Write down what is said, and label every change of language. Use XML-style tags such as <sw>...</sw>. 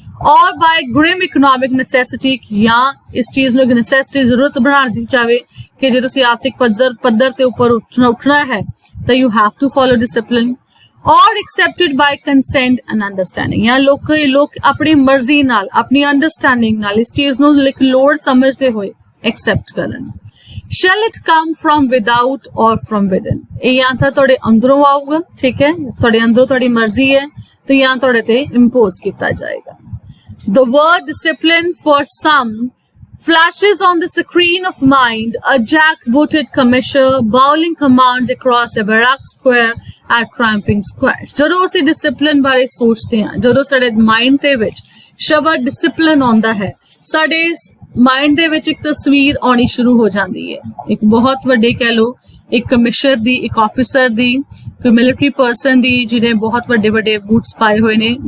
<hi>और</hi> <en>by grim economic necessity,</en> <hi>या इस चीज</hi> <pa>ਨੂੰ necessity ਜ਼ਰੂਰਤ ਬਣਾ ਦਿੱਤੀ ਜਾਵੇ ਕਿ ਜੇ ਤੁਸੀਂ ਆਰਥਿਕ ਪੱਧਰ ਤੇ ਉੱਪਰ ਉੱਠਣਾ ਹੈ ਤਾਂ</pa> <en>you have to follow discipline, or accepted by consent and understanding,</en> <pa>ਜਾਂ ਲੋਕ ਆਪਣੀ ਮਰਜ਼ੀ ਨਾਲ ਆਪਣੀ ਅੰਡਰਸਟੈਂਡਿੰਗ ਨਾਲ ਇਸ ਚੀਜ਼ ਨੂੰ ਲੋੜ ਸਮਝਦੇ ਹੋਏ ਐਕਸੈਪਟ ਕਰਨ।</pa> <en>shall it come from without or from within,</en> <pa>ਇਹ ਜਾਂ ਤਾਂ ਤੁਹਾਡੇ ਅੰਦਰੋਂ ਆਊਗਾ, ਠੀਕ ਹੈ, ਤੁਹਾਡੇ ਅੰਦਰੋਂ ਤੁਹਾਡੀ ਮਰਜ਼ੀ ਹੈ, ਤੇ ਜਾਂ ਤੁਹਾਡੇ ਤੇ ਇੰਪੋਜ਼ ਕੀਤਾ ਜਾਏਗਾ।</pa> <en>The word discipline for some flashes on the screen of mind, a jack-booted commissioner bowling commands across a barrack square at cramping squares।</en> <pa>ਜਦੋਂ ਅਸੀਂ discipline ਬਾਰੇ ਸੋਚਦੇ ਹਾਂ, ਜਦੋਂ ਸਾਡੇ ਮਾਈਂਡ ਦੇ ਵਿੱਚ ਸ਼ਬਦ discipline ਆਉਂਦਾ ਹੈ, ਸਾਡੇ ਮਾਈਂਡ ਦੇ ਵਿੱਚ ਇੱਕ ਤਸਵੀਰ ਆਉਣੀ ਸ਼ੁਰੂ ਹੋ ਜਾਂਦੀ ਹੈ, ਇੱਕ ਬਹੁਤ ਵੱਡੇ ਕਹਿ ਲਓ ਇੱਕ ਕਮਿਸ਼ਨਰ ਦੀ, ਇੱਕ ਆਫਿਸਰ ਦੀ, ਕੋਈ ਮਿਲਟਰੀ ਪਰਸਨ ਦੀ ਜਿਹਨੇ ਬਹੁਤ ਵੱਡੇ ਵੱਡੇ ਬੂਟਸ ਪਾਏ ਹੋਏ ਨੇ।</pa>